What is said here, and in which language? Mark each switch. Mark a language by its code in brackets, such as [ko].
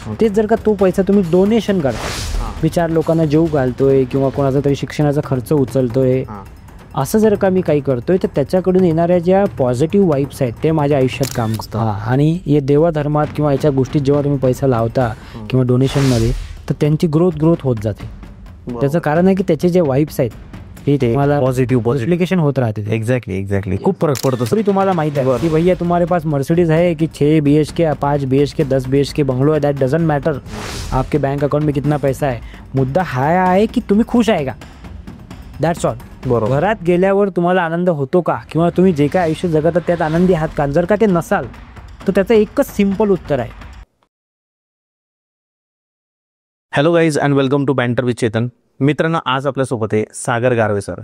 [mr] तेच जर का तो पैसा तुम्ही डोनेशन करता, मी 4 लोकांना जेव घालतोय किंवा कोणाचा तरी शिक्षणाचा खर्च उचलतोय, असं जर का मी काही करतोय तर त्याच्याकडून येणाऱ्या ज्या पॉझिटिव्ह वाईब्स आहेत ते माझ्या आयुष्यात काम करतात. आणि हे देवाधर्मात किंवा याच्या गोष्टीत जेव्हा तुम्ही पैसा लावता किंवा डोनेशनमध्ये, तर त्यांची ग्रोथ होत जाते. त्याचं कारण आहे की त्याचे जे वाईब्स आहेत ते तुम्हाला पॉझिटिव्ह ॲप्लिकेशन होत राहते. एक्झॅक्टली. खूप फरक पडतो. तरी तुम्हाला माहिती आहे की [hi] भैया तुम्हारे पास मर्सिडीज है कि 6 BHK, 5 BHK, 10 BHK बंगलो है, [en] that doesn't matter [hi] आपके बैंक अकाउंट में कितना पैसा है. [mr] मुद्दा हा आहे की तुम्ही खुश आहे का, [en] That's all. [mr] बरोबर. घरात गेल्यावर तुम्हाला आनंद होतो का, किंवा तुम्ही जे काय आयुष्य जगतात त्यात आनंदी आहात का? जर का ते नसाल तर त्याचं एकच सिम्पल उत्तर आहे. [en] Hello guys and welcome to banter with Chetan. [mr] मित्रांनो, आज आपल्यासोबत आहे सागर गारवे सर.